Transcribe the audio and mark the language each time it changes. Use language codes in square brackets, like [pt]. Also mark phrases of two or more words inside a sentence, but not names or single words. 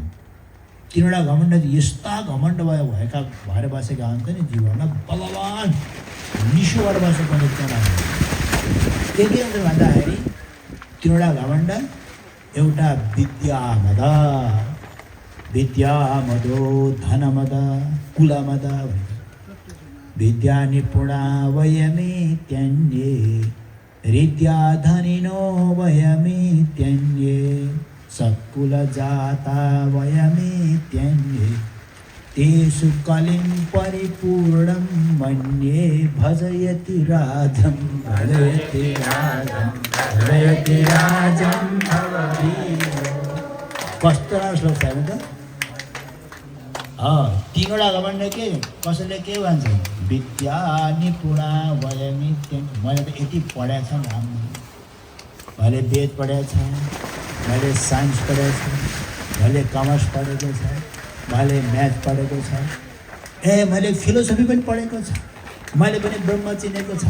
[ne] 3वटा घमण्ड यस्ता घमण्ड भएर बसेका हुन्छ नि जीवनमा, बलवान निशोबाट बसेको हुन्छ। के हुन्छ भन्दाखेरि 3वटा घमण्ड, एउटा विद्यामद, विद्यामदो धनमद कुलमद भन्छ। [sa] विद्या निपुणा वयमित्यन्ये हृद्या धनिनो वयमित्यन्ये सत्कुल जाता वयमित्यन्ये तेषु कलिं परिपूर्णं मन्ये भजयति राजं भजयति राजं भजयति राजं भवदीयो। [ne] कस्तो राम्रो श्लोक छ नि त। 3वटा घमण्ड के कसैले के भन्छ? [sa] विद्या निपुणा वयमित्यन्ये। [ne] मैले त यति पढेको छ राम्रो, मैले वेद पढेको छ, मैले साइन्स पढेको छ, मैले कमर्स पढेको छ, मैले म्याथ पढेको छ, मैले फिलोसफी पनि पढेको छ, मैले पनि ब्रह्म चिनेको छ।